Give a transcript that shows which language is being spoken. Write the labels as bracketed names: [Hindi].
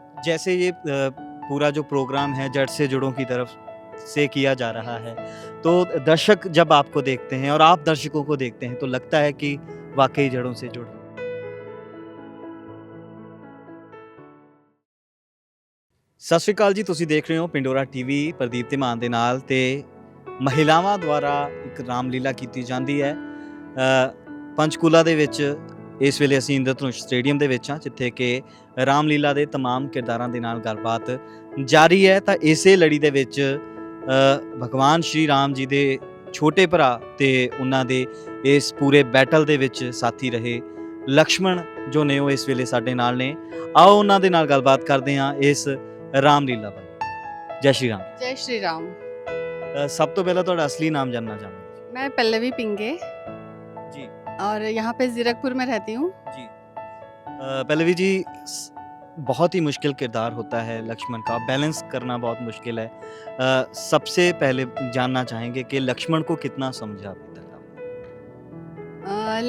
[Hindi] जैसे ये पूरा जो प्रोग्राम है जड़ से जुड़ों की तरफ से किया जा रहा है, तो दर्शक जब आपको देखते हैं और आप दर्शकों को देखते हैं, तो लगता है कि वाक़ई जड़ों से जुड़े। [Punjabi] ਸਤਿ ਸ਼੍ਰੀ ਅਕਾਲ ਜੀ, ਤੁਸੀਂ ਦੇਖ ਰਹੇ ਹੋ ਪਿੰਡੋਰਾ ਟੀਵੀ ਪ੍ਰਦੀਪ ਧੀਮਾਨ ਦੇ ਨਾਲ ਤੇ ਮਹਿਲਾਵਾਂ ਦੁਆਰਾ ਇੱਕ ਰਾਮਲੀਲਾ ਕੀਤੀ ਜਾਂਦੀ ਹੈ ਪੰਚਕੂਲਾ ਦੇ ਵਿੱਚ। ਇਸ ਵੇਲੇ ਅਸੀਂ ਇੰਦਰਧਨੁਸ਼ ਸਟੇਡੀਅਮ ਦੇ ਵਿੱਚ ਹਾਂ, ਜਿੱਥੇ ਕਿ ਰਾਮਲੀਲਾ ਦੇ तमाम ਕਿਰਦਾਰਾਂ ਦੇ ਨਾਲ ਗੱਲਬਾਤ ਜਾਰੀ ਹੈ। ਤਾਂ ਇਸੇ ਲੜੀ ਦੇ ਵਿੱਚ ਭਗਵਾਨ ਸ਼੍ਰੀ ਰਾਮ ਜੀ ਦੇ ਛੋਟੇ ਭਰਾ ਤੇ ਉਹਨਾਂ ਦੇ ਇਸ ਪੂਰੇ ਬੈਟਲ ਦੇ ਵਿੱਚ ਸਾਥੀ ਰਹੇ ਲਕਸ਼ਮਣ ਜੋ ਨੇ, ਉਹ ਇਸ ਵੇਲੇ ਸਾਡੇ ਨਾਲ ਨੇ। ਆਓ ਉਹਨਾਂ ਦੇ ਨਾਲ ਗੱਲਬਾਤ ਕਰਦੇ ਹਾਂ ਇਸ ਰਾਮਲੀਲਾ ਬਾਰੇ। ਜੈ ਸ਼੍ਰੀ ਰਾਮ। [Hindi] जय श्री राम। [Punjabi] ਸਭ ਤੋਂ ਪਹਿਲਾਂ ਤੁਹਾਡਾ ਅਸਲੀ ਨਾਮ ਜਾਨਣਾ ਚਾਹਾਂਗਾ। [Hindi] मैं पल्लवी पिंगे जी। और यहाँ पे जीरकपुर में रहती हूँ। जी। पल्लवी जी, बहुत ही मुश्किल किरदार होता है लक्ष्मण का, बैलेंस करना बहुत मुश्किल है। सबसे पहले जानना चाहेंगे कि लक्ष्मण को कितना समझा अभी तक आप?